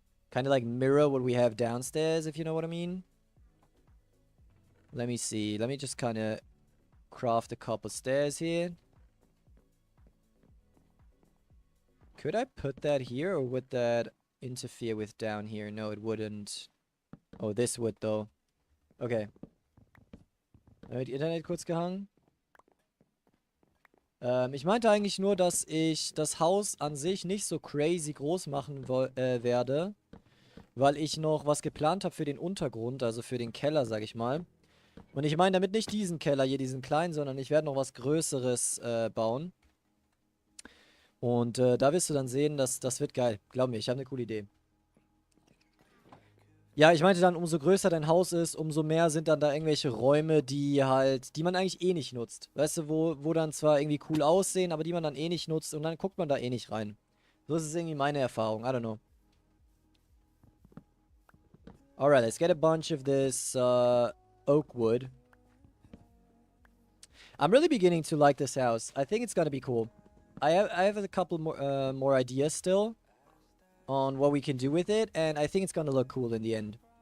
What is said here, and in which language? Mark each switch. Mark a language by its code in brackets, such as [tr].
[en] Kind of like mirror what we have downstairs, if you know what I mean. Let me see. Let me just kind of craft a couple stairs here. Could I put that here, or would that interfere with down here? No, it wouldn't. Oh, this would though. Okay. [de] Die Internet kurz gehangen. Ich meinte eigentlich nur, dass ich das Haus an sich nicht so crazy groß machen werde, weil ich noch was geplant habe für den Untergrund, also für den Keller, sag ich mal. Und ich meine damit nicht diesen Keller hier, diesen kleinen, sondern ich werde noch was Größeres bauen. Und da wirst du dann sehen, dass das wird geil. Glaub mir, ich habe eine coole Idee. Ja, ich meinte dann, umso größer dein Haus ist, umso mehr sind dann da irgendwelche Räume, die halt, die man eigentlich eh nicht nutzt. Weißt du, wo dann zwar irgendwie cool aussehen, aber die man dann eh nicht nutzt und dann guckt man da eh nicht rein. So ist es irgendwie meine Erfahrung. [en] I don't know. Alright, let's get a bunch of this oak wood. I'm really beginning to like this house. I think it's gonna be cool. I have a couple more ideas still on what we can do with it, and I think it's gonna look cool in the end.